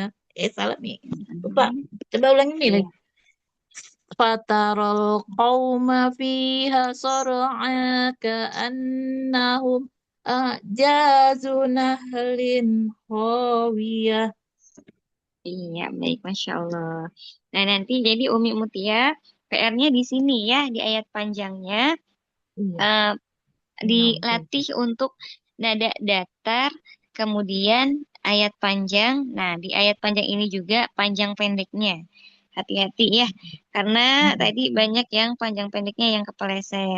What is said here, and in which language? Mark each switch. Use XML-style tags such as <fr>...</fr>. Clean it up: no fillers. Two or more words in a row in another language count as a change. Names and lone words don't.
<id>Salah nih. Lupa. Coba ulangi nih lagi.</id> <ar>Fataral qawma fiha sar'a ka'annahum a'jazu nahlin khawiyah.</ar> <id>Iya, baik,</id> <ar>Masya Allah.</ar> <id>Nah, nanti jadi Umi Mutia, PR-nya di sini ya, di ayat panjangnya, Iya. eh, dilatih untuk nada datar, kemudian ayat panjang. Nah, di ayat panjang ini juga panjang pendeknya. Hati-hati ya, karena tadi banyak yang panjang pendeknya yang kepeleset.</id>